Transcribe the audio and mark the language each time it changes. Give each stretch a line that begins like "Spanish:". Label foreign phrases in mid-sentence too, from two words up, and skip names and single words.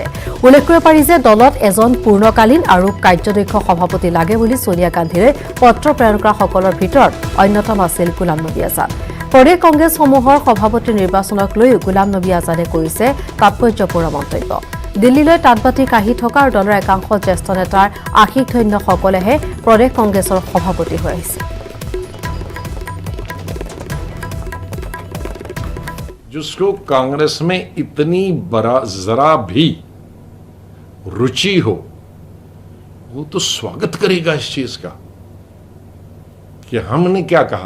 Assamese: উল্লেখ কৰিব পাৰি যে দলত এজন পূৰ্ণকালীন আৰু কাৰ্যদক্ষ সভাপতি লাগে বুলি ছোনিয়া গান্ধীৰে পত্ৰ প্ৰেৰণ কৰা সকলৰ ভিতৰত অন্যতম আছিল গোলাম নবী আজাদ। প্ৰদেশ কংগ্ৰেছসমূহৰ সভাপতি নিৰ্বাচনক লৈ গোলাম নবী আজাদে কৰিছে তাৎপৰ্যপূৰ্ণ মন্তব্য। দিল্লীলৈ তাঁতবাতি কাঢ়ি থকা আৰু দলৰ একাংশ জ্যেষ্ঠ নেতাৰ আশীষ ধন্যসকলেহে প্ৰদেশ কংগ্ৰেছৰ সভাপতি হৈ আহিছে।
Hindi: जिसको कांग्रेस में इतनी बड़ा जरा भी रुचि हो वो तो स्वागत करेगा इस चीज का कि हमने क्या कहा।